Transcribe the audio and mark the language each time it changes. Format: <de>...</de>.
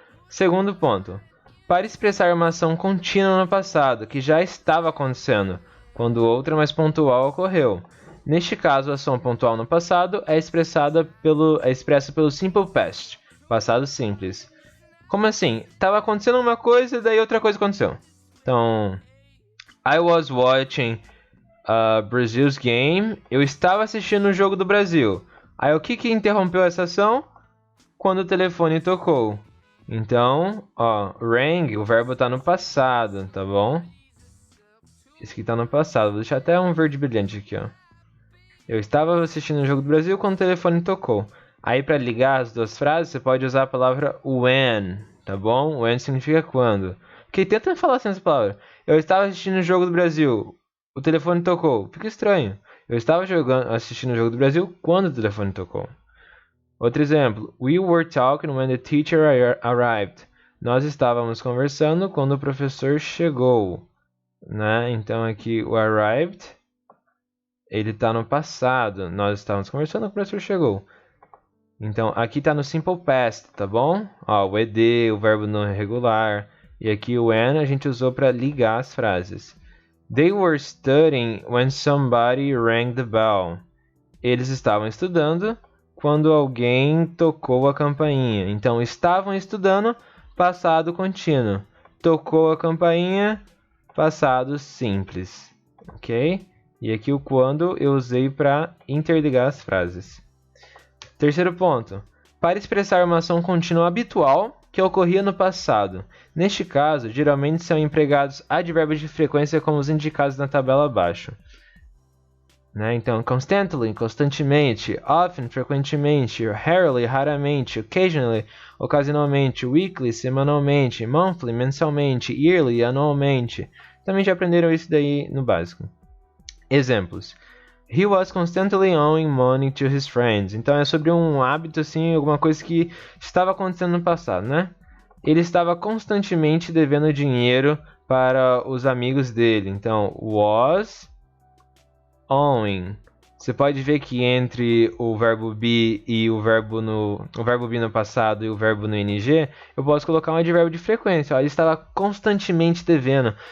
<pt>Segundo ponto, para expressar uma ação contínua no passado, que já estava acontecendo, quando outra mais pontual ocorreu. Neste caso, a ação pontual no passado é expressa pelo simple past, passado simples. Como assim? Tava acontecendo uma coisa e daí outra coisa aconteceu.</pt> <en>Então, I was watching Brazil's game.</en> <pt>Eu estava assistindo o jogo do Brasil. Aí o que interrompeu essa ação? Quando o telefone tocou. Então, ó, rang, o verbo tá no passado, tá bom? Esse aqui tá no passado. Vou deixar até um verde brilhante aqui, ó. Eu estava assistindo o jogo do Brasil quando o telefone tocou. Aí, para ligar as duas frases, você pode usar a palavra when, tá bom? When significa quando. Porque tenta falar sem essa palavra. Eu estava assistindo o jogo do Brasil. O telefone tocou. Fica estranho. Eu estava assistindo o jogo do Brasil quando o telefone tocou. Outro exemplo.</pt> <en>We were talking when the teacher arrived.</en> <pt>Nós estávamos conversando quando o professor chegou. Né? Então, aqui o arrived, ele está no passado. Nós estávamos conversando quando o professor chegou. Então, aqui está no simple past, tá bom? Ó, o ed, o verbo não irregular. E aqui o when a gente usou para ligar as frases.</pt> <en>They were studying when somebody rang the bell.</en> <pt>Eles estavam estudando quando alguém tocou a campainha. Então, estavam estudando, passado contínuo. tocou a campainha, passado simples, ok? E aqui o quando eu usei para interligar as frases. Terceiro ponto. Para expressar uma ação contínua habitual que ocorria no passado. Neste caso, geralmente são empregados advérbios de frequência como os indicados na tabela abaixo. Né? Então, constantly, constantemente, often, frequentemente, rarely, raramente, occasionally, ocasionalmente, weekly, semanalmente, monthly, mensalmente, yearly, anualmente. Também já aprenderam isso daí no básico. Exemplos.</pt> <en>He was constantly owing money to his friends.</en> <pt>Então é sobre um hábito, assim, alguma coisa que estava acontecendo no passado, né? Ele estava constantemente devendo dinheiro para os amigos dele. Então, was owing. Você pode ver que entre o verbo be e o verbo be no passado e o verbo no ing, eu posso colocar um advérbio de frequência. Ó, ele estava constantemente devendo.</pt>